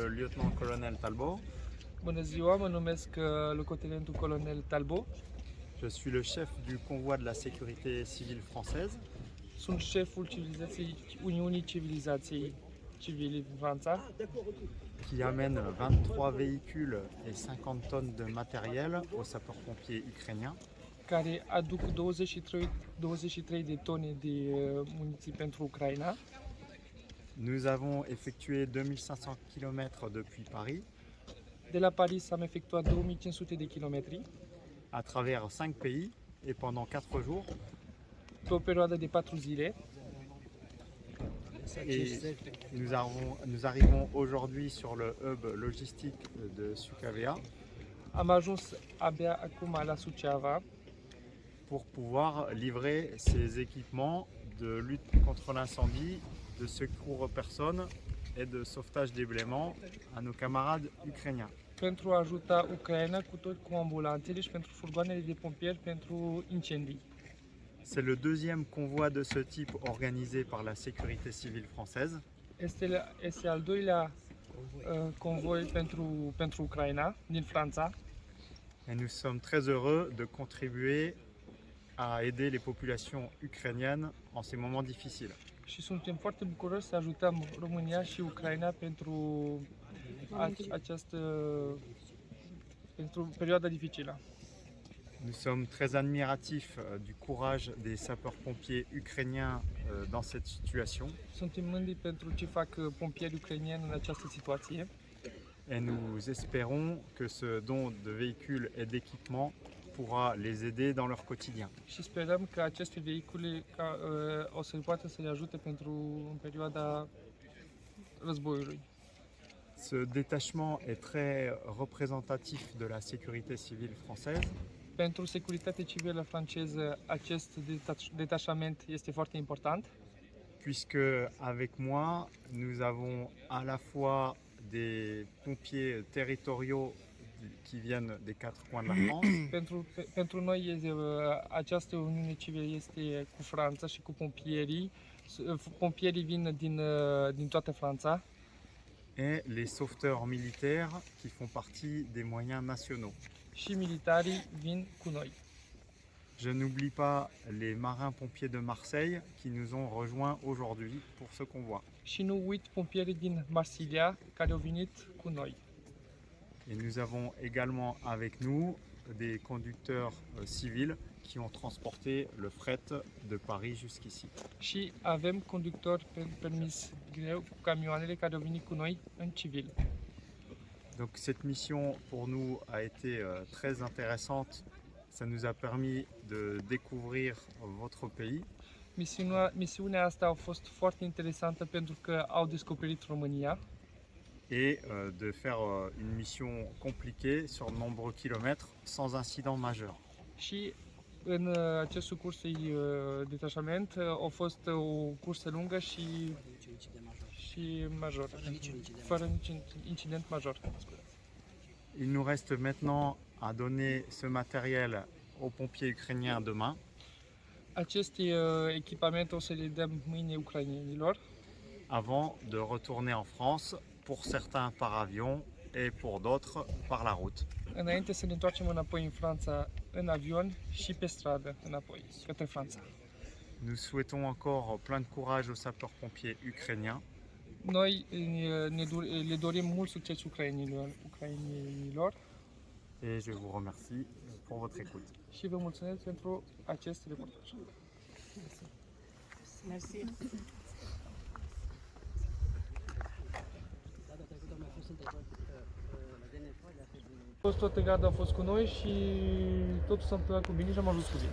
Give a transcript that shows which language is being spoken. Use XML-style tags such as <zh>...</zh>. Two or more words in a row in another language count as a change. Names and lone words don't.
<fr>lieutenant-colonel Talbot.</fr> <ro>Bună ziua, mă numesc locotenentul colonel Talbot.</ro> <fr>Je suis le chef du convoi de la sécurité civile française.</fr> <ro>Sunt șeful Uniunii Civilizației Civile din Franța,</ro> <fr>Qui amène 23 véhicules et 50 tonnes de matériel aux sapeurs-pompiers ukrainiens.</fr> <ro>care aduc 23 de tone de muniții pentru Ucraina.</ro> <fr>Nous avons effectué 2500 km depuis Paris,</fr> <ro>De la Paris am efectuat 2500 de kilometri</ro> <fr>à travers 5 pays et pendant 4 jours.</fr> <ro>pe o perioadă de 4 zile.</ro> <fr>Et nous arrivons aujourd'hui sur le hub logistique de Suceava</fr> <ro>Am ajuns abia acum la Suceava</ro> <fr>pour pouvoir livrer ces équipements de lutte contre l'incendie, de secours aux personnes et de sauvetage des blêments à nos camarades ukrainiens.</fr> <ro>pentru a ajuta Ucraina cu ambulanțele și pentru furgoanele de pompieri pentru incendii.</ro> <fr>C'est le deuxième convoi de ce type organisé par la sécurité civile française.</fr> <ro>Este al doilea convoi pentru Ucraina din Franța</ro> <fr>Et nous sommes très heureux de contribuer à aider les populations ukrainiennes en ces moments difficiles.</fr> <ro>și suntem foarte bucuroși să ajutăm România și Ucraina pentru perioada dificilă.</ro> <fr>Nous sommes très admiratifs du courage des sapeurs-pompiers ukrainiens dans cette situation</fr> <ro>Suntem mândri pentru ce fac pompierii ucrainieni în această situație</ro> <fr>et nous espérons que ce don de véhicules et d'équipements pourra les aider dans leur quotidien.</fr> <ro>și sperăm că aceste vehicule o să poată să le ajute în perioada războiului.</ro> <fr>Ce détachement est très représentatif de la sécurité civile française</fr> <ro>Pentru securitatea civilă franceză, acest detașament este foarte important,</ro> <fr>puisque avec moi, nous avons à la fois des pompiers territoriaux qui viennent des quatre coins de la France,</fr> <ro>pentru noi această Uniune Civilă este cu Franța și cu pompierii. Pompierii vin din toată Franța</ro> <fr>et les sauveteurs militaires qui font partie des moyens nationaux.</fr> <ro>și militarii vin cu noi.</ro> <fr>Je n'oublie pas les marins-pompiers de Marseille qui nous ont rejoints aujourd'hui pour ce convoi.</fr> <ro>Și nu uit pompierii din Marsilia care au venit cu noi.</ro> <fr>Et nous avons également avec nous des conducteurs civils qui ont transporté le fret de Paris jusqu'ici.</fr> <ro>Și avem conductori permis greu cu camioanele care au venit cu noi în civil.</ro> <fr>Donc cette mission pour nous a été très intéressante. Ça nous a permis de découvrir votre pays</fr> <ro>Misiunea asta a fost foarte interesantă pentru că au descoperit România</ro> <fr>et de faire une mission compliquée sur de nombreux kilomètres sans incident majeur.</fr> <ro>și în acest detașament a fost o cursă lungă și major, fără niciun incident major.</ro> <fr>Il nous reste maintenant à donner ce matériel aux pompiers ukrainiens demain</fr> <ro>Aceste echipamente o să le dăm mâine ucrainenilor</ro> <fr>avant de retourner en France, pour certains par avion et pour d'autres par la route.</fr> <ro>înainte să ne întoarcem înapoi în Franța în avion și pe stradă înapoi către Franța.</ro> <fr>Nous souhaitons encore plein de courage aux sapeurs-pompiers ukrainiens</fr> <ro>Noi le dorim mult succes ucrainenilor</ro> <fr>et je vous remercie pour votre écoute.</fr> <ro>și vă mulțumesc pentru acest reportaj. Mersi. Toată garda a fost cu noi și totul s-a întâmplat cu bine și am ajuns cu bine.</ro>